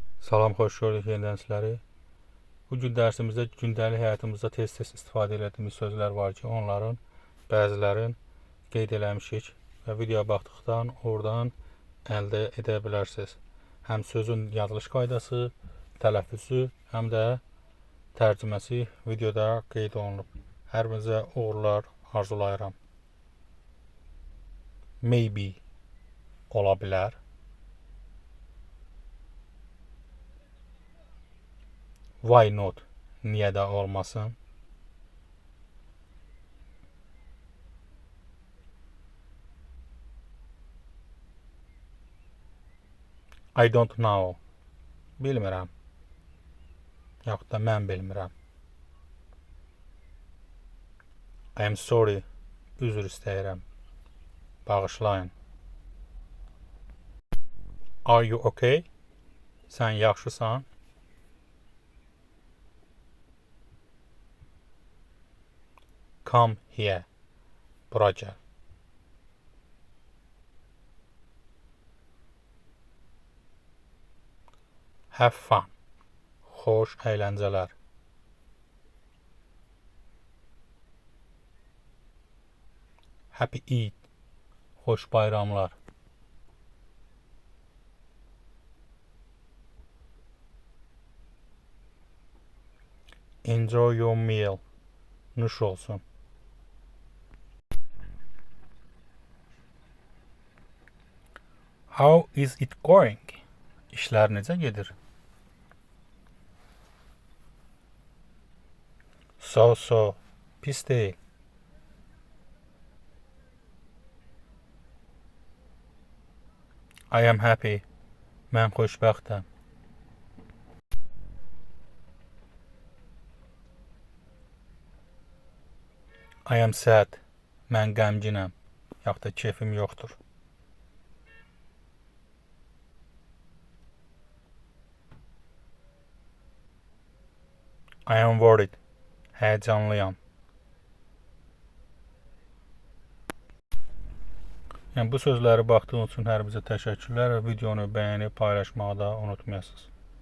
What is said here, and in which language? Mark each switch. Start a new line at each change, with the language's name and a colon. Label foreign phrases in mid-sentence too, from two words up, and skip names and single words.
Azerbaijani: Salam, xoş gördük yenidən sizləri. Bu gün dərsimizdə gündəlik həyatımızda tez-tez istifadə etdiyimiz sözlər var ki, onların bəzilərini qeyd eləmişik və videoya baxdıqdan oradan əldə edə bilərsiniz. Həm sözün yazılış qaydası, tələffüzü, həm də tərcüməsi videoda qeyd olunub. Hər birinizə uğurlar arzulayıram. Maybe ola bilər.
English: Why not?
Azerbaijani: Niyə də olmasın?
English: I don't know.
Azerbaijani: Bilmirəm. Yaxud da mən bilmirəm.
English: I am sorry.
Azerbaijani: Üzr istəyirəm. Bağışlayın.
English: Are you okay?
Azerbaijani: Sən yaxşısan?
English: Come here.
Azerbaijani: Bura gəl.
English: Have fun.
Azerbaijani: Xoş əyləncələr.
English: Happy Eid.
Azerbaijani: Xoş bayramlar.
English: Enjoy your meal.
Azerbaijani: Nuş olsun.
English: How is it going?
Azerbaijani: İşlər necə gedir? So, pis deyil.
English: I am happy.
Azerbaijani: Mən xoşbəxtəm.
English: I am sad.
Azerbaijani: Mən qəmginəm. Yaxud da keyfim yoxdur.
English: I am worried.
Azerbaijani: Həyəcanlıyam. Yəni bu sözləri baxdığınız üçün hər bizə təşəkkürlər və videonu bəyənib paylaşmağı da unutmayasınız.